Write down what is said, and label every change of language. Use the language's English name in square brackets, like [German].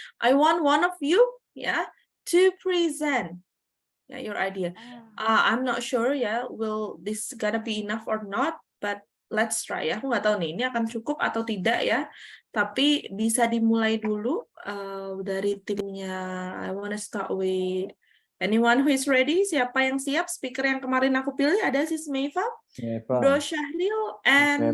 [English] I want one of you, ya, to present your idea. I'm not sure ya, will this gonna be enough or not, but let's try ya. [Indonesian] Aku nggak tahu nih, ini akan cukup atau tidak ya. Tapi bisa dimulai dulu dari timnya. [English] I wanna start with anyone who is ready. [Indonesian] Siapa yang siap? Speaker yang kemarin aku pilih ada Sis Meifa, Bro Syahril, and